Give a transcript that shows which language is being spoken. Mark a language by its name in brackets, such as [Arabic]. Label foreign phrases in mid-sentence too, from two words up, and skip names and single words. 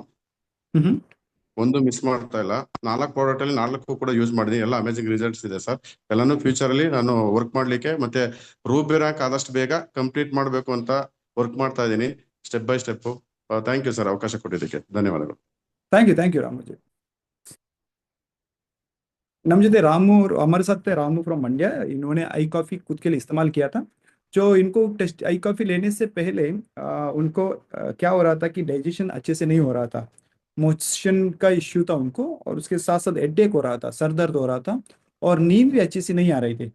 [Kannada] ಹ್ಮ್ ಒಂದು ಮಿಸ್ ಮಾಡ್ತಾ ಇಲ್ಲ. 4 ಪ್ರಾಡಕ್ಟ್ ಅಲ್ಲಿ 4 ಕೂಡ ಯೂಸ್ ಮಾಡಿದೀನಿ. ಎಲ್ಲ [English] amazing results [Kannada] ಇದೆ ಸರ್. ಎಲ್ಲಾನು ಫ್ಯೂಚರ್ ಅಲ್ಲಿ ನಾನು ವರ್ಕ್ ಮಾಡ್ಲಿಕ್ಕೆ ಮತ್ತೆ ರೂಬಿ ರ್ಯಾಂಕ್ ಆದಷ್ಟು ಬೇಗ ಕಂಪ್ಲೀಟ್ ಮಾಡ್ಬೇಕು ಅಂತ ವರ್ಕ್ ಮಾಡ್ತಾ ಇದ್ದೀನಿ, [English] step by step. thank you sir, [Kannada] ಅವಕಾಶ ಕೊಟ್ಟಿದ್ದಕ್ಕೆ ಧನ್ಯವಾದಗಳು. [English] thank you रामू जी. [Hindi] नम जते रामू, हमारे साथ थे रामू फ्रॉम मंड्या. इन्होंने आई कॉफ़ी खुद के लिए इस्तेमाल किया था. जो इनको टेस्ट आई कॉफ़ी लेने से पहले उनको क्या हो रहा था कि डाइजेशन अच्छे से नहीं हो रहा था, मोशन का इश्यू था उनको, और उसके साथ साथ हेडेक हो रहा था, सर दर्द हो रहा था, और नींद भी अच्छी से नहीं आ रही थी.